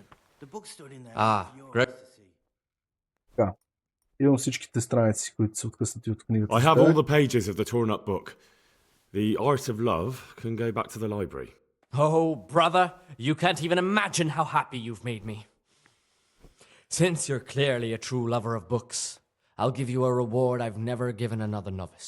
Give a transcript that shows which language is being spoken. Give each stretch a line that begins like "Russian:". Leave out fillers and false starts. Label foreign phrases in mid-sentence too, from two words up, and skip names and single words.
English: The book stood in there. Great.
Bulgarian: Така. Имам всичките страници, които са откъснати от книгата.
English: I have all the pages of the torn up book. The Art of Love can go back to the library. Oh, brother, you can't even imagine how happy you've made me. Since you're clearly a true lover of books, I'll give you a reward I've never given another novice.